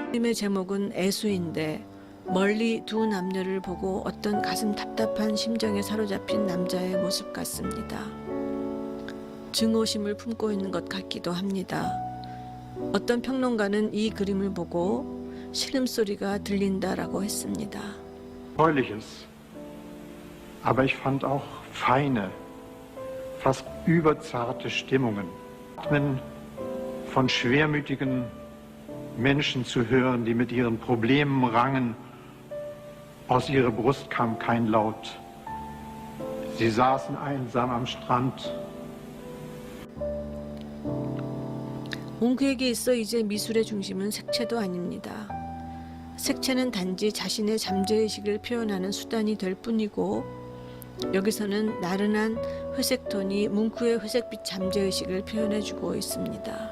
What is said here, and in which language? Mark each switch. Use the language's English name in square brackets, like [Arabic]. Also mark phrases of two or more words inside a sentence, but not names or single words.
[Korean] 그림의 제목은 애수인데 멀리 두 남녀를 보고 어떤 가슴 답답한 심정에 사로잡힌 남자의 모습 같습니다. 증오심을 품고 있는 것 같기도 합니다. 어떤 평론가는 이 그림을 보고 신음소리가 들린다라고 했습니다. [German] Erfreuliches, aber ich fand auch feine, fast überzarte Stimmungen. Atmen von schwermütigen Menschen zu hören, die mit ihren Problemen rangen. Aus ihrer Brust kam kein Laut. Sie saßen einsam am Strand. [Korean] 뭉크에게 있어 이제 미술의 중심은 색채도 아닙니다. 색채는 단지 자신의 잠재의식을 표현하는 수단이 될 뿐이고 여기서는 나른한 회색 톤이 뭉크의 회색빛 잠재의식을 표현해주고 있습니다.